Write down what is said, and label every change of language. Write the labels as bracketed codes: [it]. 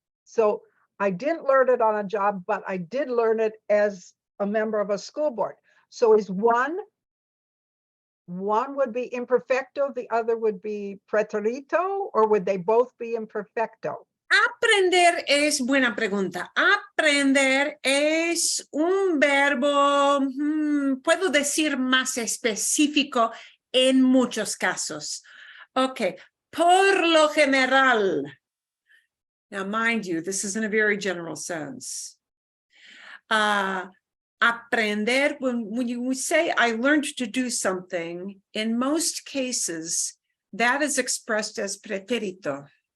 [en] So I didn't learn it on a job, but I did learn it as a member of a school board. So is one would be imperfecto, the other would be pretérito, or would they both be imperfecto? [es] Aprender es buena pregunta. Aprender es un verbo, puedo decir más específico en muchos casos. Okay, por lo general. [en] Now, mind you, this is in a very general sense. Aprender, when you say I learned to do something, in most cases, that is expressed as pretérito.